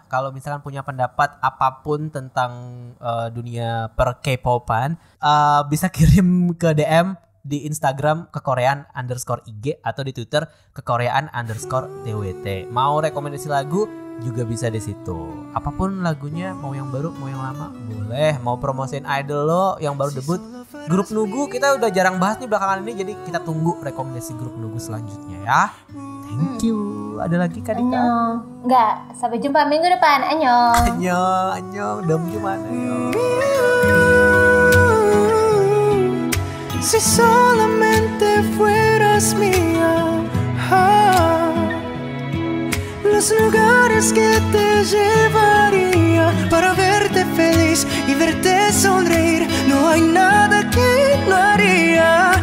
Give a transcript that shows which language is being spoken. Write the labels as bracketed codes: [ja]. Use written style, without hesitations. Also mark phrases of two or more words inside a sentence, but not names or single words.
[id] Kalau misalkan punya pendapat apapun tentang dunia per K-popan, bisa kirim ke DM di Instagram kekorean_IG atau di Twitter kekorean_TWT. Mau rekomendasi lagu juga bisa di situ. Apapun lagunya, mau yang baru, mau yang lama, boleh. Mau promosiin idol lo yang baru debut, Grup Nugu kita udah jarang bahas nih belakangan ini, jadi kita tunggu rekomendasi Grup Nugu selanjutnya ya. [en] Thank you. [id] Ada lagi Kak Dika? Enggak, sampai jumpa minggu depan. Annyeong. Annyeong. Dam gimana? [es] Si solamente fueras mía, los lugares que te llevaría para verte feliz y verte sonreír, no hay nada que no haría.